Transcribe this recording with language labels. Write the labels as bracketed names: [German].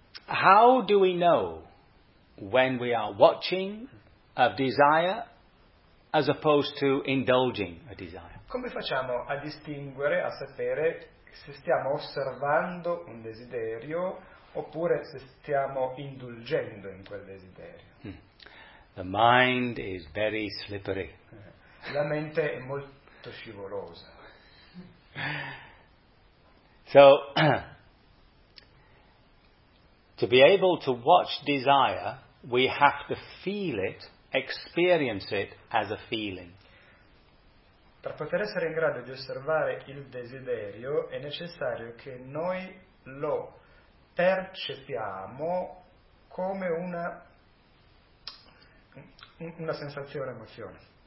[English] How do we know when we are watching a desire as opposed to indulging a desire? [Italian] Come facciamo a distinguere, a sapere se stiamo osservando un desiderio oppure se stiamo indulgendo in quel desiderio? [English] The mind is very slippery. [Italian] La mente è molto scivolosa. [English] So, to be able to watch desire, we have to feel it, experience it as a feeling. [Italian] Per poter essere in grado di osservare il desiderio, è necessario che noi lo percepiamo come una sensazione, emozione.